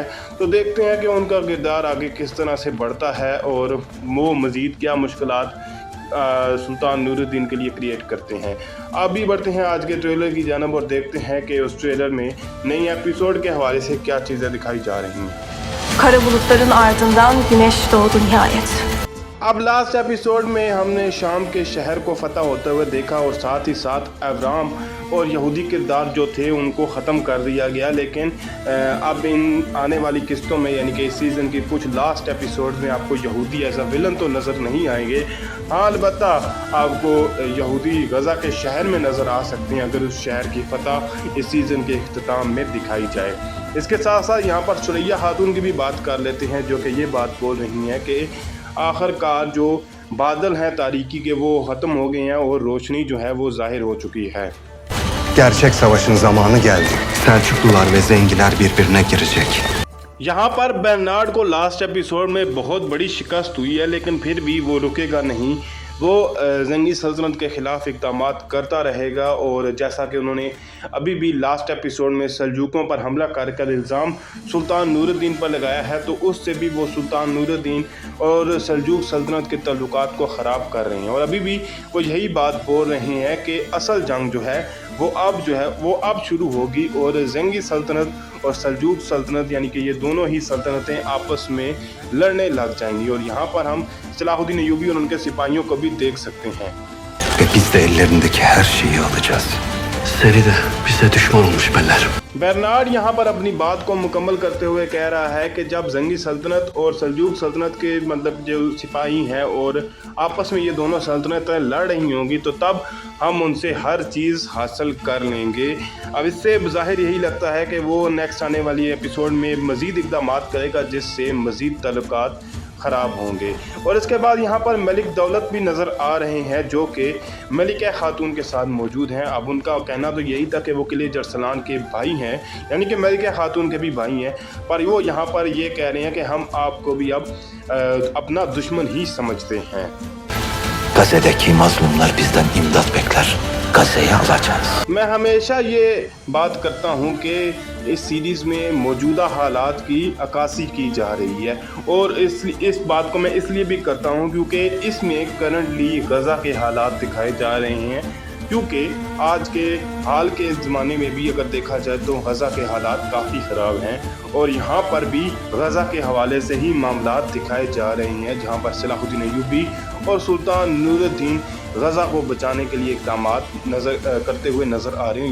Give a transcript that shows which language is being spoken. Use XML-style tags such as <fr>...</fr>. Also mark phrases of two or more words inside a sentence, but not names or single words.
<ur>تو دیکھتے ہیں کہ ان کا کردار آگے کس طرح سے بڑھتا ہے اور وہ مزید کیا مشکلات سلطان نورالدین کے لیے کریئیٹ کرتے ہیں. اب بھی بڑھتے ہیں آج کے ٹریلر کی جانب اور دیکھتے ہیں کہ اس ٹریلر میں نئی ایپیسوڈ کے حوالے سے کیا چیزیں دکھائی جا رہی ہیں.</ur> <tr>Kara bulutların ardından güneş doğdu nihayet.</tr> <ur>اب</ur> <en>last episode</en> <ur>میں ہم نے شام کے شہر کو فتح ہوتے ہوئے دیکھا اور ساتھ ہی ساتھ ابرام اور یہودی کردار جو تھے ان کو ختم کر دیا گیا. لیکن اب ان آنے والی قسطوں میں یعنی کہ اس سیزن کی کچھ</ur> <en>last episode</en> <ur>میں آپ کو یہودی</ur> <en>as a villain</en> <ur>تو نظر نہیں آئیں گے. ہاں، البتہ آپ کو یہودی غزہ کے شہر میں نظر آ سکتے ہیں اگر اس شہر کی فتح اس سیزن کے اختتام میں دکھائی جائے. اس کے ساتھ ساتھ یہاں پر ثریا خاتون کی بھی بات کر لیتے ہیں جو کہ یہ بات بول رہی ہیں کہ آخرکار جو بادل ہیں تاریکی کے وہ ختم ہو گئے ہیں اور روشنی جو ہے وہ ظاہر ہو چکی ہے.</ur> <tr>Gerçek savaşın zamanı geldi. Selçuklular ve Zengiler birbirine girecek.</tr> <ur>یہاں پر برنارڈ کو</ur> <en>last episode</en> <ur>میں بہت بڑی شکست ہوئی ہے، لیکن پھر بھی وہ رکے گا نہیں. وہ زنگی سلطنت کے خلاف اقدام کرتا رہے گا. اور جیسا کہ انہوں نے ابھی بھی</ur> <en>last episode</en> <ur>میں سلجوقوں پر حملہ کر الزام سلطان نورالدین پر لگایا ہے، تو اس سے بھی وہ سلطان نورالدین اور سلجوق سلطنت کے تعلقات کو خراب کر رہے ہیں. اور ابھی بھی وہ یہی بات بول رہے ہیں کہ اصل جنگ جو ہے وہ اب شروع ہوگی اور زنگی سلطنت اور سلجوق سلطنت یعنی کہ یہ دونوں ہی سلطنتیں آپس میں لڑنے لگ جائیں گی. اور یہاں پر ہم صلاح الدین ایوبی اور ان کے سپاہیوں کو بھی دیکھ سکتے ہیں.</ur> <tr>Ve biz de ellerindeki her şeyi alacağız. Seri de bize düşman olmuş beller.</tr> <ur>برنارڈ یہاں پر اپنی بات کو مکمل کرتے ہوئے کہہ رہا ہے کہ جب زنگی سلطنت اور سلجوق سلطنت کے مطلب جو سپاہی ہیں اور آپس میں یہ دونوں سلطنتیں لڑ رہی ہوں گی تو تب ہم ان سے ہر چیز حاصل کر لیں گے. اب اس سے ظاہر یہی لگتا ہے کہ وہ نیکسٹ آنے والی ایپیسوڈ میں مزید اقدام کرے گا جس سے مزید تعلقات خراب ہوں گے. اور اس کے بعد یہاں پر ملک دولت بھی نظر آ رہے ہیں جو کہ ملکہ خاتون کے ساتھ موجود ہیں. اب ان کا کہنا تو یہی تھا کہ وہ قلیج ارسلان کے بھائی ہیں، یعنی کہ ملکہ خاتون کے بھی بھائی ہیں، پر وہ یہاں پر یہ کہہ رہے ہیں کہ ہم آپ کو بھی اب اپنا دشمن ہی سمجھتے ہیں.</ur> <tr>Gazze'deki mazlumlar bizden imdat bekler. Gazze'yi alacağız.</tr> <ur>میں ہمیشہ یہ بات کرتا ہوں کہ اس سیریز میں موجودہ حالات کی عکاسی کی جا رہی ہے اور اس بات کو میں اس لیے بھی کرتا ہوں کیونکہ اس میں کرنٹلی غزہ کے حالات دکھائے جا رہے ہیں. کیونکہ آج کے حال کے زمانے میں بھی اگر دیکھا جائے تو غزہ کے حالات کافی خراب ہیں اور یہاں پر بھی غزہ کے حوالے سے ہی معاملات دکھائے جا رہے ہیں، جہاں پر صلاح الدین ایوبی اور سلطان نورالدین غزہ کو بچانے کے لیے اقدام کرتے ہوئے نظر آ رہے ہیں.</ur>